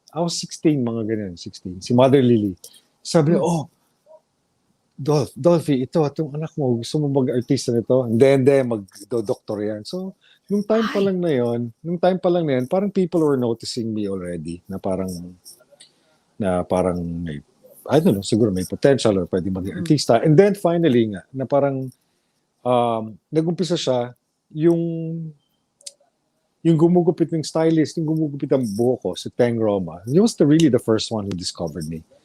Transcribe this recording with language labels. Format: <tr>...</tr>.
<en>I was 16,</en> <tl>mga ganyan, 16. Si Mother Lily. Sabi niya, Dolphy, itong anak mo, gusto mo mag-artista nito? Hindi, mag-doktor yan. So, nung time pa lang na yun, parang</tl> <en>people were noticing me already,</en> <tl>na parang,</tl> <en>I don't know,</en> <tl>siguro may potential or pwede maging artista.</tl> <en>And then finally</en> <tl>nga, na parang, nag-umpisa siya, yung gumugupit ng stylist, yung gumugupit ng buhok ko, si Teng Roma.</tl> <en>He was really the first one who discovered me.</en>